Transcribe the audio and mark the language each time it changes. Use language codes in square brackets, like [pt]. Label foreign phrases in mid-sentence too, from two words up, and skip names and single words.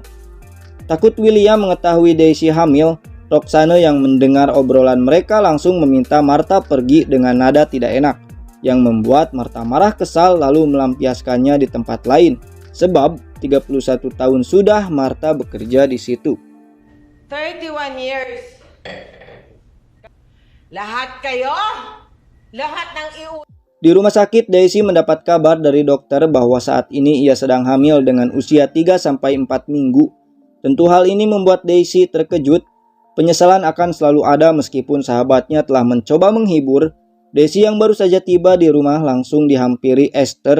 [id] Takut William mengetahui Daisy hamil, Roxanne yang mendengar obrolan mereka langsung meminta Martha pergi dengan nada tidak enak, yang membuat Martha marah kesal lalu melampiaskannya di tempat lain, sebab 31 tahun sudah Martha bekerja di situ. [tl] 31 years. Lahat kayo? Lahat ng [id] Di rumah sakit, Daisy mendapat kabar dari dokter bahwa saat ini ia sedang hamil dengan usia 3-4 minggu. Tentu hal ini membuat Daisy terkejut. Penyesalan akan selalu ada meskipun sahabatnya telah mencoba menghibur. Daisy yang baru saja tiba di rumah langsung dihampiri Esther.